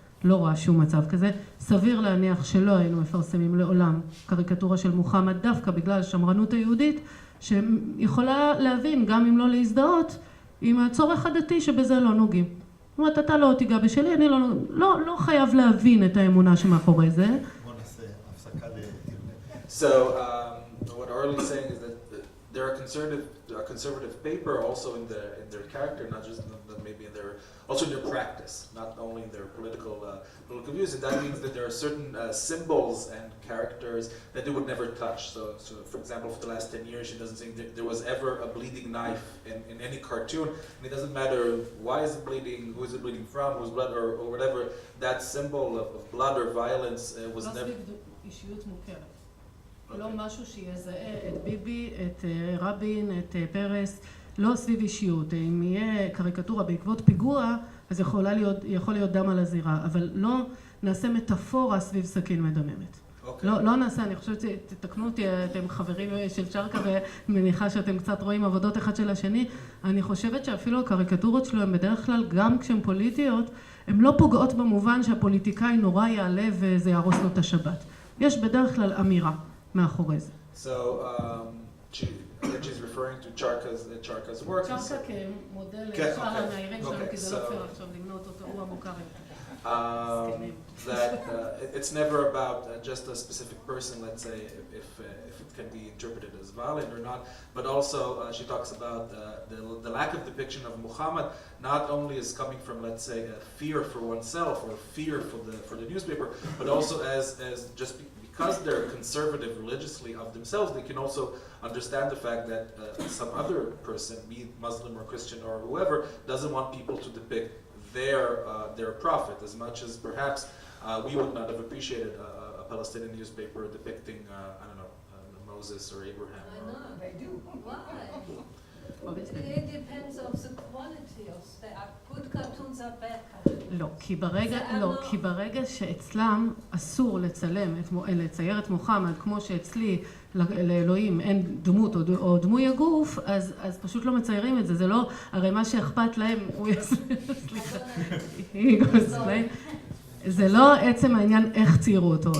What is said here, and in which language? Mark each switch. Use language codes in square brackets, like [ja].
[he] לא רואה שום מצב כזה. סביר להניח שלא היינו מפרסמים לעולם קריקטורה של מוחמד, דווקא בגלל השמרנות היהודית, שיכולה להבין, גם אם לא להזדהות, עם הצורך הדתי שבזה לא נוגעים. זאת אומרת, אתה לא תיגע בשלי, אני לא חייב להבין את האמונה שמאחורי זה. בוא נעשה הפסקה [en] So, what Orly is saying is that they're a conservative paper also in their character, not just maybe in their, also in their practice, not only in their political views. And that means that there are certain symbols and characters that they would never touch. So for example, for the last 10 years, she doesn't think there was ever a bleeding knife in any cartoon. And it doesn't matter why is it bleeding, who is it bleeding from, whose blood, or whatever. That symbol of blood or violence was never. [he] אישיות מוכרת. לא משהו שיזהה את ביבי, את רבין, את פרס, לא סביב אישיות. אם יהיה קריקטורה בעקבות פיגוע, אז יכול להיות דם על הזירה, אבל לא נעשה מטאפורה סביב סכין מדממת. לא נעשה, אני חושבת שתתקנו אותי, אתם חברים של צ'רקה ומניחה שאתם קצת רואים עבודות אחד של השני. אני חושבת שאפילו הקריקטורות שלו הן בדרך כלל, גם כשהן פוליטיות, הן לא פוגעות במובן שהפוליטיקאי נורא יעלה וזה יהרוס לו את השבת. יש בדרך כלל אמירה מאחורי זה. [en] So, she's referring to Charka's work. [he] צ'רקה כמודל לשאר הנעירים שלנו, כי זה לא פייר עכשיו למנות אותו, הוא המוכר יותר. [en] That it's never about just a specific person, let's say, if it can be interpreted as violent or not, but also she talks about the lack of depiction of Muhammad not only is coming from, let's say, a fear for oneself or fear for the newspaper, but also as just because they're conservative religiously of themselves, they can also understand the fact that some other person, be it Muslim or Christian or whoever, doesn't want people to depict their prophet as much as perhaps we would not have appreciated a Palestinian newspaper depicting, I don't know, Moses or Abraham. I know, they do. Why? Obviously. It depends on the quality of the good cartoons or bad cartoons. [he] כי ברגע שאצלם אסור לצייר את מוחמד כמו שאצלי לאלוהים אין דמות או דמוי הגוף, אז פשוט לא מציירים את זה. זה לא, הרי מה שאכפת להם, סליחה, זה לא עצם העניין איך ציירו אותו.